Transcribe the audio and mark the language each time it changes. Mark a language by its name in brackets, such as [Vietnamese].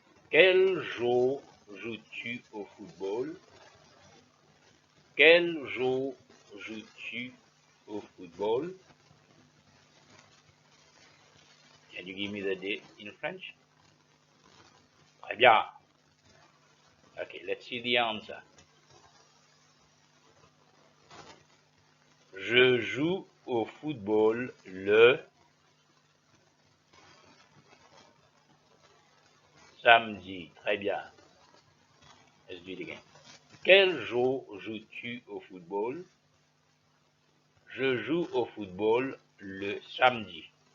[French] Quel jour joues-tu au football? Quel jour joues-tu au football? [English] Can you give me the day in French? [French] Très bien. [English] Okay, let's see the answer. [French] Je joue au football le samedi. Très bien. [English] Let's do it again. [French] Quel jour joues-tu au football? Je joue au football le samedi.